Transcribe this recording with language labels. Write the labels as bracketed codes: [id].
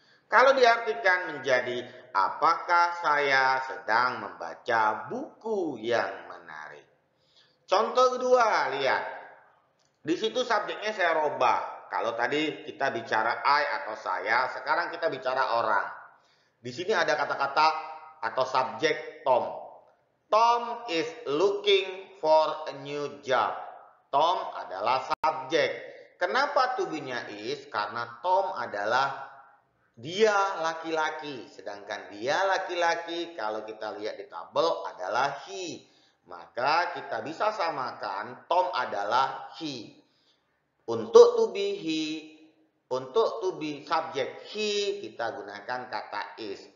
[id] Kalau diartikan menjadi apakah saya sedang membaca buku yang menarik. Contoh kedua, lihat. Di situ subjeknya saya robah. Kalau tadi kita bicara I atau saya, sekarang kita bicara orang. Di sini ada kata-kata atau subjek Tom. [en] Tom is looking for a new job. [id] Tom adalah subjek. Kenapa to be-nya is? Karena Tom adalah dia laki-laki, sedangkan dia laki-laki kalau kita lihat di tabel adalah he. Maka kita bisa samakan Tom adalah he. Untuk to be he, untuk to be subjek he kita gunakan kata is.